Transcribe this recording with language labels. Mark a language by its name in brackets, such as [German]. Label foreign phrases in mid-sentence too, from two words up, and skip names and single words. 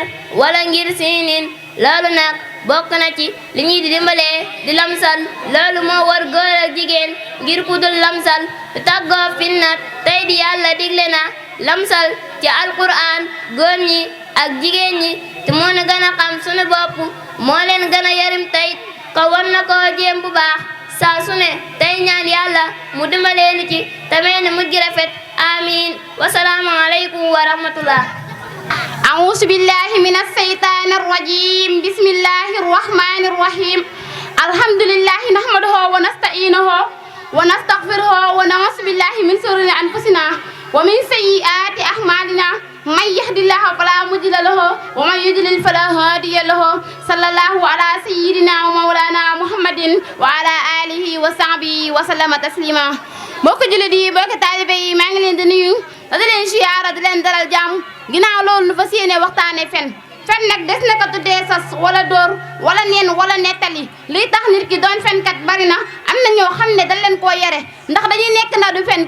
[Wolof] wala ngir siinin loolu nag bokk na ci li ñuy di dimbalee di lamsal loolu moo war góor ak jigéen ngir ku dul lamsal du tàggoo finnat tey di yàlla digle na lamsal ci alquran góor ñi ak jigéen ñi te moo na gën a xam sunu bopp moo leen gën a yarim tey ko war na koo jéem bu baax saa su ne tey ñaan yàlla mu dimbalee nu ci te mel ni mujj rafet amin [Arabic] والسلام عليكم ورحمة الله. أعوذ بالله من الشيطان الرجيم بسم الله الرحمن الرحيم الحمد لله نحمده ونستعينه ونستغفره ونعوذ بالله من شرور أنفسنا ومن سيئات أعمالنا من يهد الله فلا مضل له ومن يضلل فلا هادي له صلى الله على سيدنا ومولانا محمد وعلى آله وصحبه وسلم تسليما [Wolof] mbokk jullit yi mbokk taalibe yi maa ngi leen di nuyu di leen siyaara di leen dalal jàmm ginnaaw loolu nu fas yéene waxtaane fen nag des na ko tuddee sas wala dóor wala neen wala nettali liy tax nit ki doon fenkat bari na am na ñoo xam ne dañ leen koo yere ndax dañuy nekk na du fen